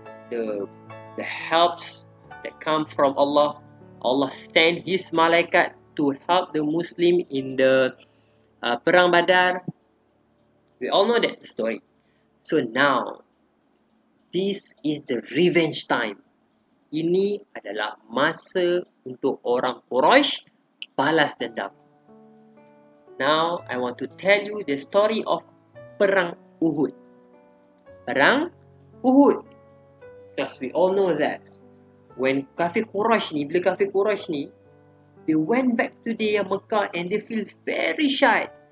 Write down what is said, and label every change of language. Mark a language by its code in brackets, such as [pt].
[en] The helps that come from Allah. Allah send His malaikat to help the Muslim in the Perang Badar. We all know that story. So now, this is the revenge time. [ms] Ini adalah masa untuk orang Quraish balas dendam. [en] Now, I want to tell you the story of Perang Uhud. Perang Uhud. Because we all know that when kafir Quraish ni, [ms] bila kafir Quraish ni, [en] they went back to their Mecca and they feel very shy.